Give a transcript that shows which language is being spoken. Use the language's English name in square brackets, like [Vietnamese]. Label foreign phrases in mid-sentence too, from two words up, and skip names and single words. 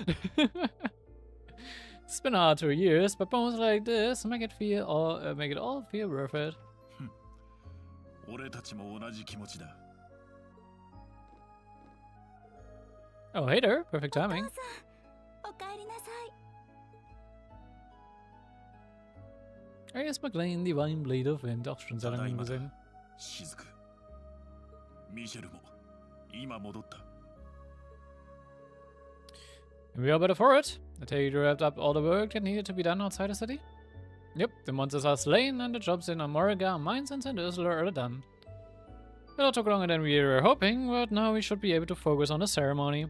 [English] It's been hard 2 years, but moments like this make it all feel worth it. [Japanese] 俺たちも同じ気持ちだ。 [English] Oh, hey there, perfect timing. [Japanese] おかえりなさい。 [English] I guess McLean, the Divine Blade of Wind, [German] auch schon sehr lange gesehen. [Japanese] 雫。ミシェルも今戻った。 [English] And we are better for it. I take you wrapped up all the work that needed to be done outside the city. Yep, the monsters are slain and the jobs in Amoriga, Mines and St. Ursula are done. It all took longer than we were hoping, but now we should be able to focus on the ceremony.